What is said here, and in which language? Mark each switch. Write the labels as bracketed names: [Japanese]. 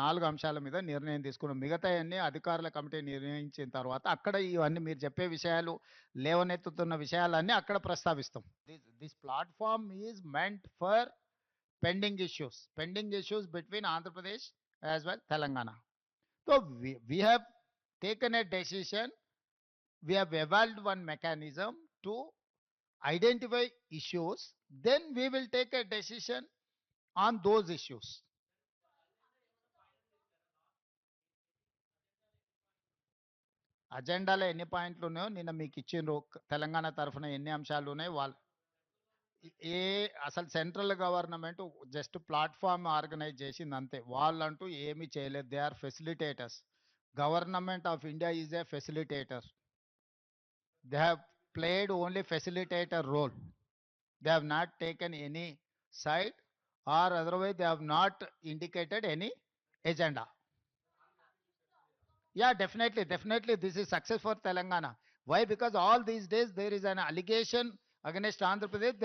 [Telugu] 4 అంశాల మీద నిర్ణయం తీసుకున్నాం. మిగతాయన్నీ అధికారుల కమిటీ నిర్ణయించిన తర్వాత అక్కడ ఇవన్నీ మీరు చెప్పే విషయాలు, లేవనెత్తుతున్న విషయాలన్నీ అక్కడ ప్రస్తావిస్తాం. [English] This platform is meant for pending issues between Andhra Pradesh as well Telangana. So we have taken a decision, we have evolved one mechanism to identify issues, then we will take a decision on those issues. [Telugu] అజెండాలో ఎన్ని పాయింట్లు ఉన్నాయో నిన్న మీకు ఇచ్చిండ్రు. తెలంగాణ తరఫున ఎన్ని అంశాలు ఉన్నాయి వాళ్ళు ఏ అసలు central government just platform organise చేసింది అంతే. వాళ్ళంటూ ఏమీ చేయలేదు. [English] They are facilitators. Government of India is a facilitator. They have played only facilitator role. They have not taken any side, or otherwise they have not indicated any agenda. Yeah, definitely this is success for Telangana. Why? Because all these days there is an allegation against Andhra Pradesh.